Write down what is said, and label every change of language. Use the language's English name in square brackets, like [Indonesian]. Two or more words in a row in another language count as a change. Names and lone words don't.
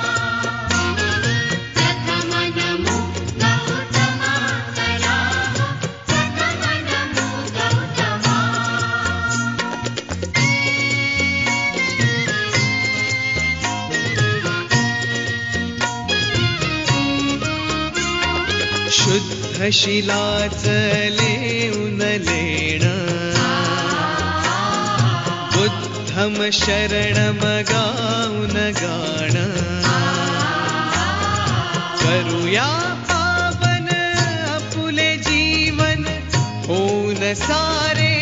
[Marathi] प्रथम नमो गौतमा, चला हो प्रथम नमो गौतमा। शुद्ध शिलाच लेऊन लेण, [Pali] बुद्धम शरणम [Marathi] गाऊन गाण। करूया पावन आपुले जीवन, होऊन सारे